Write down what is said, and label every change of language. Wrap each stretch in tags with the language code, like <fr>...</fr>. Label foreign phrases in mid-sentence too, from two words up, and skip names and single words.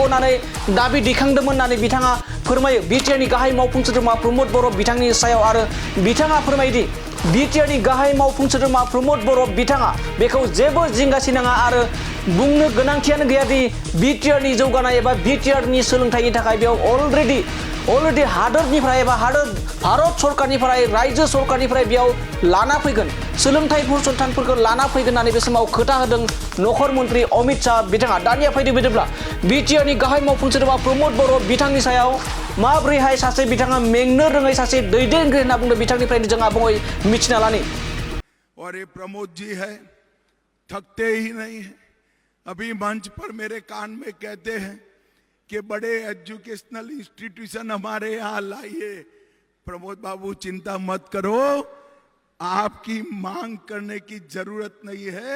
<brx>होननानै दाबि दैखांदोंमोन होननानै बिथाङा फोरमायो बिटिआरनि गाहाय मावफुं सोद्रोमा प्रमद बर' बिथांनि सायाव आरो बिथाङा फोरमायोदि बिटिआरनि गाहाय मावफुं सोद्रोमा प्रमद बर' बिथाङा बेखौ जेबो जिंगासिनाङा आरो बुंनो गोनांथियानो गैयादि बिटिआरनि जौगानाय एबा बिटिआरनि सोलोंथाइनि थाखाय बेयाव अलरेडि हादरनिफ्राय एबा भारत सरकारनिफ्राय रायजो सरकारनिफ्राय बेयाव लाना फैगोन सोलोंथाइ फसंथानफोरखौ लाना फैगोन होननानै बे समाव खोथा होदों नखर मन्त्री अमित शाह बिथाङा। दानिया फैदो बिदिब्ला बिटिआरनि गाहाय मावफुं सोद्रोमा प्रमद बर' बिथांनि सायाव माब्रैहाय सासे बिथाङा मेंनो रोङै सासे दैदेनगिरि होनना बुंदों बिथांनिफ्रायनो जों आबुङै मिथिना लानि।</brx> <hi>और ये प्रमोद जी है थकते ही नहीं है। अभी मंच पर मेरे कान में कहते हैं कि बड़े एजुकेशनल इंस्टीट्यूशन हमारे यहाँ लाइए। प्रमोद बाबू चिंता मत करो, आपकी मांग करने की जरूरत नहीं है।</hi>